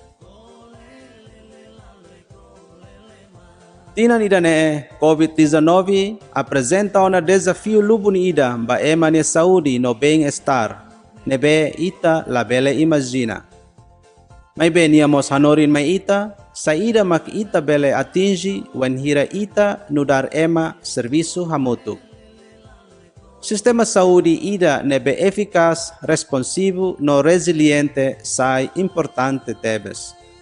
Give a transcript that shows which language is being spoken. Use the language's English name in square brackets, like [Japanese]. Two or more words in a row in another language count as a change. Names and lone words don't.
[Tetum] Tinan ida ne COVID-19 [Portuguese] apresenta um desafio [Tetum] lubun ida ba emane saúde no bem-estar, nebe ita labele imagina. May beniamos hanorin may ita, sa ida mak ita bele atingi wen hira ita nudar ema serviço hamutuk. Sistema saúde ida nebe eficaz, responsivo no resiliente sai importante tebes.